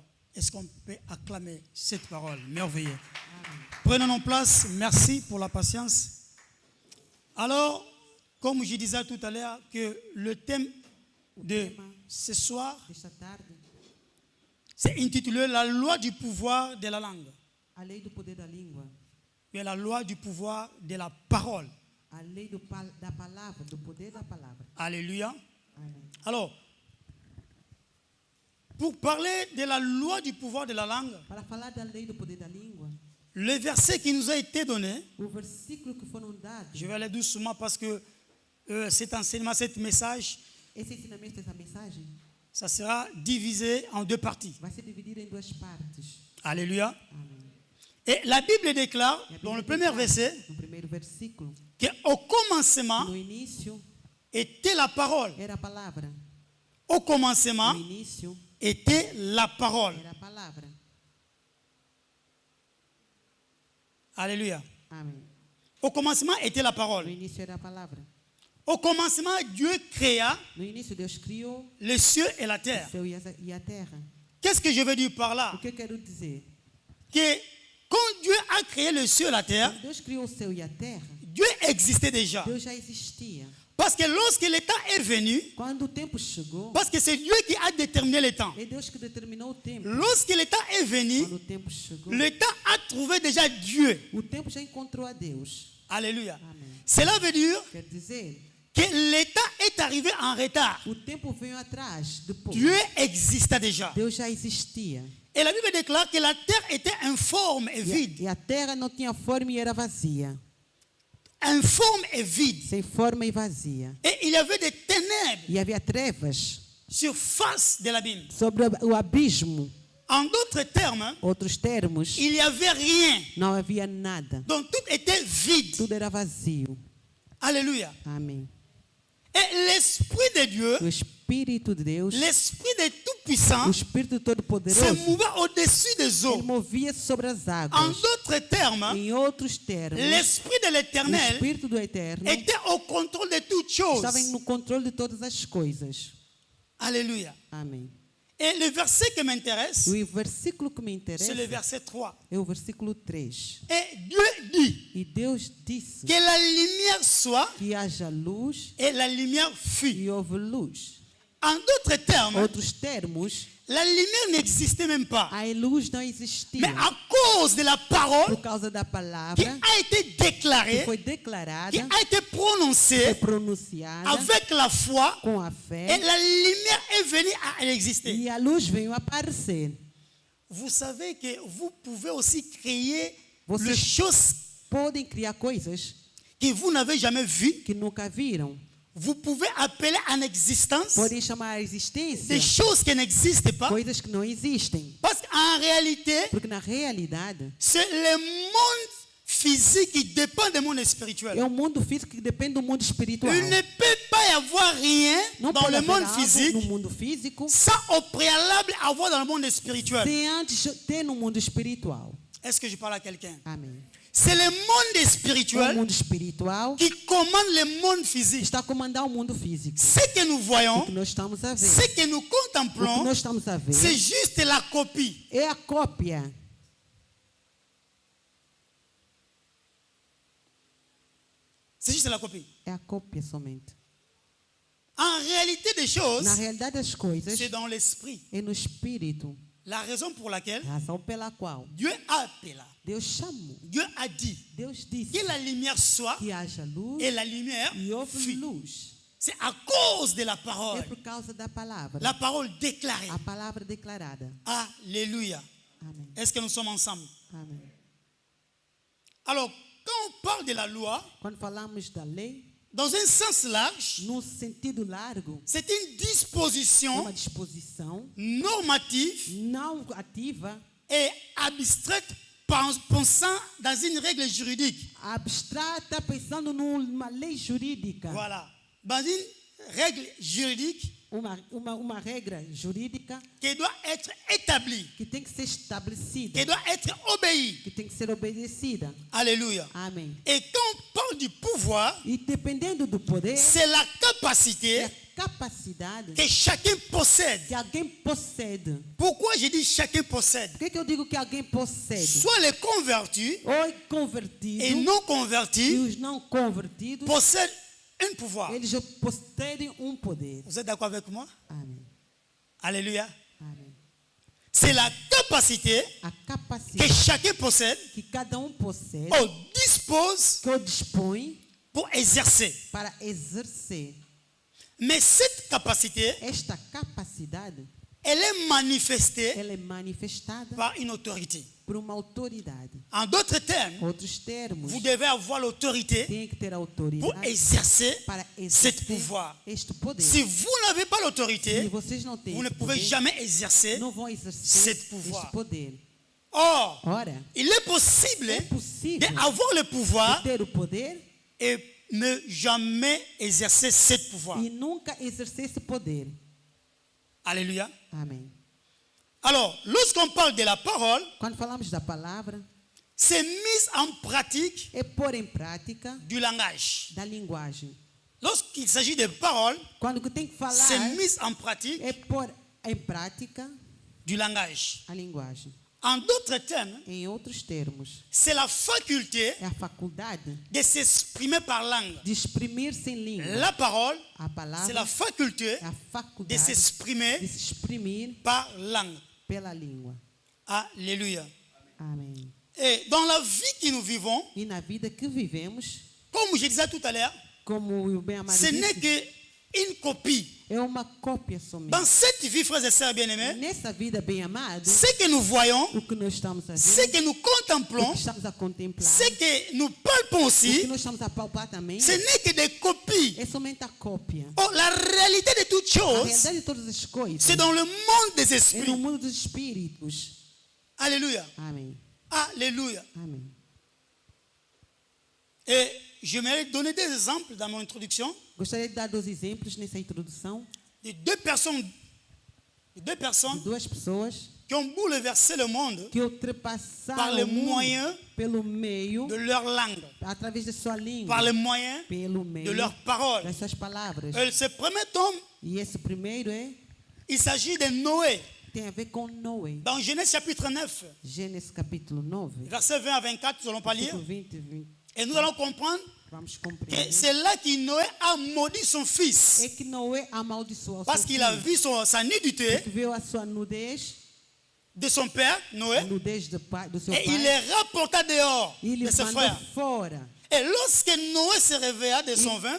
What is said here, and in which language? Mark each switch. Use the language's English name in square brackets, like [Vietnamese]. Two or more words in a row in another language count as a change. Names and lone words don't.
[French] Est-ce qu'on peut acclamer cette parole merveilleuse? Prenons nos places. Merci pour la patience. Alors, comme je disais tout à l'heure, que le thème de ce soir, [Portuguese] Desta tarde, [French] c'est intitulé La loi du pouvoir de la langue. [Portuguese] a lei do poder da língua. [French] Et la loi du pouvoir de la parole. [Portuguese] A lei da palavra, do poder da palavra. [French] Alléluia. [Portuguese] Amém. [French] Alors, pour parler de la loi du pouvoir de la langue, [Portuguese] Para falar da lei do poder da língua, [French] le verset qui nous a été donné, [Portuguese] o versículo que foram dados, [French] je vais aller doucement parce que cet enseignement, cet message, [Portuguese] esse ensinamento, essa mensagem, [French] ça sera divisé en deux parties. [Portuguese] vai ser dividido em duas partes. [French] Alléluia. [Portuguese] Amém. [French] Et la Bible déclare, [Portuguese] E a [French] dans le [Portuguese] Bíblia [French] premier [Portuguese] declara, [French] verset, [Portuguese] no primeiro versículo, [French] qu'au commencement [Portuguese] no início [French] était la parole. [Portuguese] era a palavra. [French] Au commencement [Portuguese] No início [French] était la parole. [Portuguese] era a palavra. [French] Alléluia. [Portuguese] Amém. [French] Au commencement était la [Portuguese] No [French] parole. [Portuguese] início era a palavra. [French] Au commencement, Dieu créa [Portuguese] No início Deus criou [French] les cieux et la [Portuguese] o [French] terre. [Portuguese] céu e a terra. [French] Qu'est-ce que je veux dire par là? [Portuguese] O que eu quero dizer? [French] Que quand Dieu a créé les cieux et la terre, [Portuguese] Quando Deus criou o céu e a terra, [French] Dieu existait déjà. [Portuguese] Deus já existia. [French] Parce que lorsque le temps est venu, [Portuguese] Quando o tempo chegou, [French] parce que c'est Dieu qui a déterminé le temps. [Portuguese] é Deus que determinou o tempo. [French] Lorsque le temps est venu, [Portuguese] Quando o tempo chegou, [French] le temps a trouvé déjà Dieu. [Portuguese] o tempo já encontrou a Deus. [French] Alléluia. [Portuguese] Amém. [French] Cela veut dire [Portuguese] Quer dizer, [French] que le temps est arrivé en retard. [Portuguese] o tempo veio atrás, depois. [French] Dieu existait déjà. [Portuguese] Deus já existia. [French] Et la Bible déclare que la terre était informe et vide. [Portuguese] E a terra não tinha forma e era vazia. [French] Informe et vide. [Portuguese] Sem forma e vazia. [French] Et il y avait des ténèbres [Portuguese] E havia trevas [French] sur face de l'abîme. [Portuguese] sobre o abismo. [French] En d'autres termes, [Portuguese] Outros termos, [French] il n'y avait rien. [Portuguese] não havia nada. [French] Donc tout était vide. [Portuguese] Tudo era vazio. [French] Alléluia. [Portuguese] Amém. [French] Et l'Esprit de Dieu, [Portuguese] O Espírito de Deus, [French] l'Esprit de Tout-Puissant, [Portuguese] o Espírito [French] se [Portuguese] Todo-Poderoso, [French] mouvait au-dessus des [Portuguese] ele [French] eaux. [Portuguese] movia-se sobre as [French] En [Portuguese] águas. [French] d'autres termes, [Portuguese] Em outros termos, [French] l'Esprit de [Portuguese] o [French] l'Éternel [Portuguese] Espírito do Eterno [French] était au contrôle de toutes choses. [Portuguese] estava no controle de todas as coisas. [French] Alléluia. [Portuguese] Amém. [French] Et le verset qui m'intéresse, [Portuguese] E o versículo que me [French] c'est le [Portuguese] interessa [French] verset 3. [Portuguese] é o versículo 3. [French] Et Dieu dit [Portuguese] E Deus disse [French] que la lumière soit [Portuguese] que haja luz [French] et la lumière fut. [Portuguese] e houve luz. [French] En d'autres termes, [Portuguese] Outros termos, [French] la lumière n'existait même pas. [Portuguese] a luz não existia. [French] Mais à cause de la parole [Portuguese] Por causa da [French] qui [Portuguese] palavra [French] a été [Portuguese] que [French] déclarée, [Portuguese] foi [French] qui [Portuguese] declarada, [French] a été [Portuguese] foi [French] prononcée [Portuguese] pronunciada [French] avec la foi, [Portuguese] com a [French] et [Portuguese] fé, [French] la lumière est venue à exister. [Portuguese] e a luz veio aparecer. [French] Vous savez que vous pouvez aussi créer [Portuguese] Você- [French] les choses [Portuguese] Podem criar coisas [French] que vous n'avez jamais vues. [Portuguese] que nunca viram. [French] Vous pouvez appeler en existence [Portuguese] Podem chamar a existência [French] des choses qui n'existent pas. [Portuguese] coisas que não existem. [French] Parce qu'en réalité, [Portuguese] Porque na realidade, [French] c'est le monde physique qui dépend du monde [Portuguese] é [French] spirituel. [Portuguese] um mundo físico que depende do mundo espiritual. [French] Il ne peut pas y avoir rien [Portuguese] Não [French] dans [Portuguese] pode [French] le [Portuguese] haver [French] monde [Portuguese] algo [French] physique [Portuguese] no mundo físico [French] sans au préalable avoir dans le monde spirituel. [Portuguese] sem antes ter no mundo espiritual. [French] Est-ce que je parle à quelqu'un? [Portuguese] Amém. [French] C'est le monde [Portuguese] É o [French] spirituel [Portuguese] mundo espiritual [French] qui commande le monde physique. [Portuguese] está a comandar o mundo físico. [French] Ce que nous [Portuguese] O [French] voyons, [Portuguese] que nós estamos a ver, [French] ce que nous [Portuguese] o que [French] contemplons, [Portuguese] nós estamos a ver [French] c'est juste la copie. [Portuguese] é a cópia. [French] C'est juste la copie. [Portuguese] É a cópia somente. [French] En réalité des choses, [Portuguese] Na realidade das coisas, [French] c'est dans l'esprit. [Portuguese] é no espírito. [French] La raison pour laquelle [Portuguese] Razão pela qual [French] Dieu a appelé, [Portuguese] Deus chamou, [French] Dieu a dit [Portuguese] Deus disse [French] que la lumière soit [Portuguese] que haja luz [French] et la lumière [Portuguese] e houve [French] fut. [Portuguese] luz. [French] C'est à cause de la [Portuguese] É [French] parole. [Portuguese] por causa da palavra. [French] La parole déclarée. [Portuguese] A palavra declarada. [French] Alléluia. [Portuguese] Amém. [French] Est-ce que nous sommes ensemble? [Portuguese] Amém. [French] Alors, quand on parle de la loi, [Portuguese] Quando falamos da lei, [French] dans un sens large, [Portuguese] num sentido largo, [French] c'est une [Portuguese] é [French] disposition [Portuguese] uma disposição [French] normative [Portuguese] não ativa, [French] et abstraite pensant dans une règle juridique. [Portuguese] abstrata, pensando numa lei jurídica. [French] Voilà. Dans une règle juridique [Portuguese] Uma regra jurídica [French] qui doit être établie, [Portuguese] que tem que ser estabelecida, [French] qui doit être obéie. [Portuguese] que tem que ser obedecida. [French] Alléluia. [Portuguese] Amém. [French] Et quand on parle du pouvoir, [Portuguese] E dependendo do poder, [French] c'est la [Portuguese] é a [French] capacité [Portuguese] capacidade [French] que chacun possède. [Portuguese] que alguém possede. [French] Pourquoi je dis chacun possède? [Portuguese] Por que eu digo que alguém possede? [French] Soit les convertis [Portuguese] Ou é convertido [French] et non [Portuguese] e [French] convertis [Portuguese] os não convertidos, [French] possèdent un pouvoir. [Portuguese] eles possuem um poder. [French] Vous êtes d'accord avec moi? [Portuguese] Amém. [French] Alléluia. [Portuguese] Amém. [French] C'est la capacité [Portuguese] A [French] que [Portuguese] capacidade [French] chacun possède [Portuguese] que cada possede, [French] ou dispose [Portuguese] que o dispõe [French] pour exercer. [Portuguese] para exercer. [French] Mais cette capacité [Portuguese] Esta capacidade [French] elle est manifestée [Portuguese] ela é manifestada [French] par une autorité. [Portuguese] por uma autoridade. [French] En d'autres termes, [Portuguese] Outros termos, [French] vous devez avoir l'autorité [Portuguese] tem que ter [French] pour [Portuguese] autoridade [French] exercer [Portuguese] para [French] ce [Portuguese] exercer [French] pouvoir. [Portuguese] este poder. [French] Si vous n'avez pas [Portuguese] Se [French] l'autorité, [Portuguese] vocês não têm [French] vous ne [Portuguese] esse [French] pouvez [Portuguese] poder, [French] jamais exercer. [Portuguese] não vão exercer [French] cet pouvoir. [Portuguese] este poder. [French] Or, [Portuguese] Ora, [French] il est possible [Portuguese] é possível [French] d'avoir le pouvoir [Portuguese] ter o poder [French] et ne jamais exercer ce pouvoir. [Portuguese] e nunca exercer esse poder. [French] Alléluia. [Portuguese] Amém. [French] Alors, lorsqu'on parle de la parole, [Portuguese] Quando falamos da palavra, [French] c'est mise en pratique [Portuguese] é pôr em prática [French] du langage. [Portuguese] da linguagem. [French] Lorsqu'il s'agit de parole, [Portuguese] Quando que tem que falar, [French] c'est mise en pratique [Portuguese] é pôr em prática [French] du langage. [Portuguese] a linguagem. [French] En d'autres termes, [Portuguese] Em outros termos, [French] c'est la faculté [Portuguese] é a faculdade [French] de s'exprimer par langue. [Portuguese] de exprimir-se em língua. [French] La parole, [Portuguese] A [French] c'est [Portuguese] palavra [French] la faculté [Portuguese] é a [French] de [Portuguese] faculdade de [French] s'exprimer [Portuguese] se exprimir [French] par langue. [Portuguese] pela língua. [French] Alléluia. [Portuguese] Amém. [French] Et dans la vie que nous vivons, [Portuguese] E na vida que vivemos, [French] comme je disais tout à l'heure, [Portuguese] como o bem-amado [French] ce n'est [Portuguese] disse, [French] qu'une copie. [Portuguese] é uma cópia somente. [French] Dans cette vie, frères et sœurs bien-aimés, [Portuguese] Nessa vida bem-amada, [French] ce que nous voyons, [Portuguese] o que nós estamos a [French] ce [Portuguese] ver, [French] que nous [Portuguese] o [French] contemplons, [Portuguese] que estamos a contemplar, [French] ce que nous palpons [Portuguese] o que [French] aussi, [Portuguese] nós estamos a palpar também, [French] ce n'est que des copies. [Portuguese] é somente a cópia. [French] Or, la réalité de toutes [Portuguese] A [French] choses, [Portuguese] realidade de todas as coisas [French] c'est dans le monde des [Portuguese] é no [French] esprits. [Portuguese] mundo dos espíritos. [French] Alléluia. [Portuguese] Amém. [French] Alléluia. [Portuguese] Amém. [French] Et j'aimerais donner des exemples dans mon introduction [Portuguese] Gostaria de dar 2 exemplos nessa introdução [French] de deux personnes [Portuguese] de 2 pessoas [French] qui ont bouleversé le monde [Portuguese] que [French] par [Portuguese] ultrapassaram [French] les [Portuguese] o mundo [French] moyens [Portuguese] pelo meio, [French] de leur langue, [Portuguese] através da sua língua, [French] par les moyens [Portuguese] pelo [French] de [Portuguese] meio [French] leurs paroles. [Portuguese] das suas palavras. [French] Et ce premier tome, [Portuguese] E esse primeiro [French] il s'agit de Noé. [Portuguese] tem a ver com Noé. [French] Dans Genèse chapitre 9, [Portuguese] Gênesis capítulo 9, [French] versets 20 à 24, nous allons pas lire. [Portuguese] versículo 20 e 20. [French] Et nous allons comprendre [Portuguese] Vamos [French] que [Portuguese] compreender. [French] c'est là que Noé a maudit son fils. [Portuguese] É que Noé amaldiçoou [French] Parce [Portuguese] seu [French] qu'il a [Portuguese] filho, [French] vu sa nudité [Portuguese] que viu a sua nudez, [French] de son père, [Portuguese] a [French] Noé, [Portuguese] nudez do seu [French] et il [Portuguese] pai, [French] les rapporta dehors [Portuguese] e ele [French] de ses [Portuguese] mandou [French] frères. [Portuguese] fora. [French] Et lorsque Noé se réveilla de son vin,